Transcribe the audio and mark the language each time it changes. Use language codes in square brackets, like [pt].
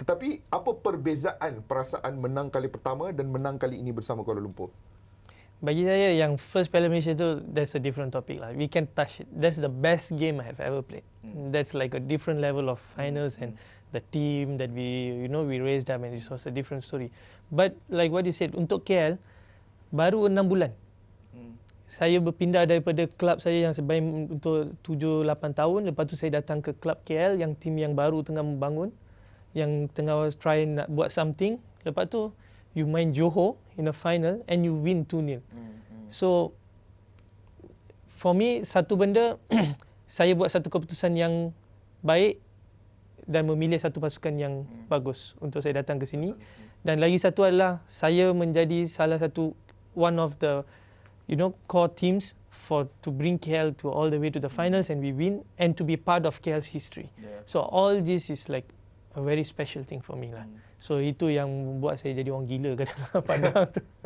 [ms] Tetapi apa perbezaan perasaan menang kali pertama dan menang kali ini bersama Kuala Lumpur? Bagi saya, yang first Piala Malaysia tu, [en] that's a different topic lah. We can touch it. That's the best game I have ever played. That's like a different level of finals and the team that we raised up, and it was a different story. But like what you said, [ms] untuk KL baru 6 bulan. Saya berpindah daripada klub saya yang sebaik untuk 7-8 tahun. Lepas tu saya datang ke klub KL yang tim yang baru tengah membangun, yang tengah try nak buat something. Lepas tu [en] you main Johor in a final and you win 2-0. So for me, [ms] satu benda saya buat satu keputusan yang baik dan memilih satu pasukan yang bagus untuk saya datang ke sini. Dan lagi satu adalah saya menjadi salah satu [en] one of the core teams to bring KL to all the way to the finals, and we win, and to be part of KL's history. So all this is like a very special thing for me lah. [ms] So itu yang membuat saya jadi orang gila kadang-kadang padang tu.